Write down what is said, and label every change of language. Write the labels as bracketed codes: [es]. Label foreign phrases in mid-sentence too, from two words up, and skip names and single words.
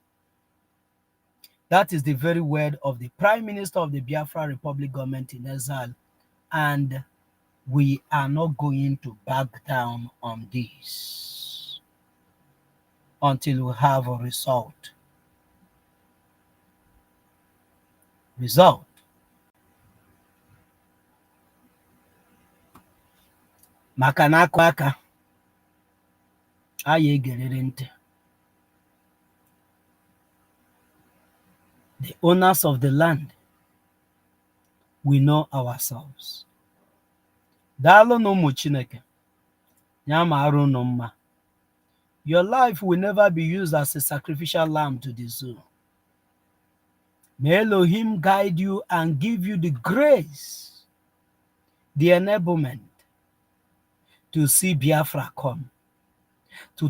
[en] That is the very word of the Prime Minister of the Biafra Republic government in exile, and we are not going to back down on this until we have a result. [ig] Maka na akụ aka, anyị egerịrị ntị. [en] The owners of the land, we know ourselves. [ig] Daalụ na ụmụ Chineke, ya mara unu mma. [en] Your life will never be used as a sacrificial lamb to the zoo. May Elohim guide you and give you the grace, the enablement to see Biafra come, to